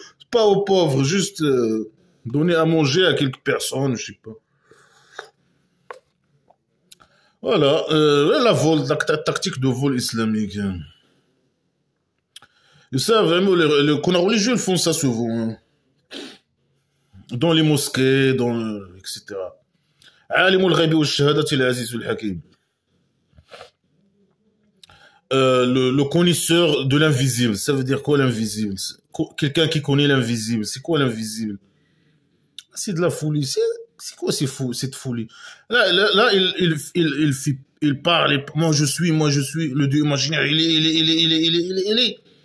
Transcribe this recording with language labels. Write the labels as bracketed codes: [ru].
[fr] Pas aux pauvres, juste donner à manger à quelques personnes, je sais pas. Voilà, la tactique de vol islamique. Hein. Et ça, vraiment, les connards religieux ils font ça souvent. Hein. Dans les mosquées, etc. [ar] عالم الغيب والشهادة العزيز الحكيم. [fr] Le connaisseur de l'invisible, ça veut dire quoi l'invisible? Quelqu'un qui connaît l'invisible, c'est quoi l'invisible? C'est de la folie, c'est quoi cette folie? Là il parle, moi je suis, le Dieu imaginaire, il est.